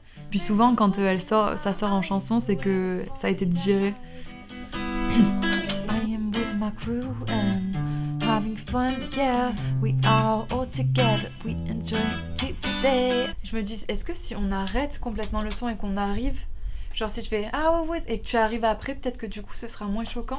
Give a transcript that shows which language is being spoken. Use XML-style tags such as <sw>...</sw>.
<fr>Puis souvent, quand ça sort en chanson, c'est que ça a été digéré.</fr> <en>I am with my crew and having fun, yeah. We are all together, we enjoy it today.</en> <fr>Je me dis, est-ce que si on arrête complètement le son et qu'on arrive, genre si je fais ah ouais, et que tu arrives après, peut-être que du coup ce sera moins choquant.</fr>